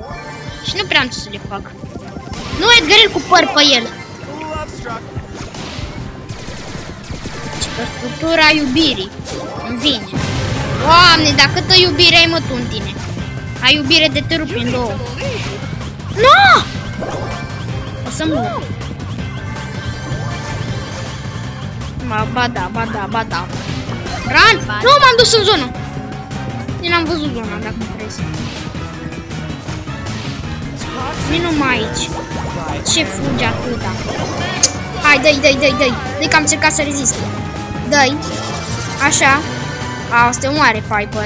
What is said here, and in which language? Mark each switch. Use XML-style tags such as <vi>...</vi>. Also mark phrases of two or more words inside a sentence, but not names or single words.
<ro>Și nu prea am ce să le fac. Nu, Edgarel cu păr pe el. Că structura iubirii învinge. Doamne, dar câtă iubire ai, mă, tu în tine. Ai iubire de te rupi în două. Nu! O să mor. Ba da. Ran! Nu, m-am dus în zonă. Eu n-am văzut zona, dacă nu crezi. Vino mai aici. Ce fugi atâta? Hai, dă-i. Dă-i că am încercat să rezist. Dă-i. Așa. A, o să te moare Piper.</ro>